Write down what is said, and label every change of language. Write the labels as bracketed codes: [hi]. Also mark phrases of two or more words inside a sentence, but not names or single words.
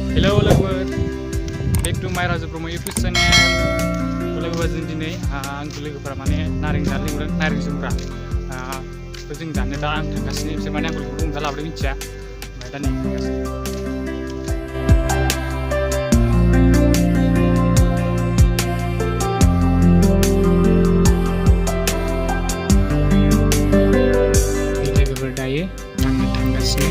[en] Hello logoफोर, back to my Raja Bromo YouTube channel. [brx] लोगोफोर जों दिनै आं लोगोफोरा माने नारें जानो लिंदों, नारें जुमब्रा। जों जानो दा आं थांगासिनो, बिसोर माने आंखौ बुंजा लाबोदों मिथिया। ओमफ्राय दा नै थांगासिनो। लोगोफोर दायो आङो थांगासिनो।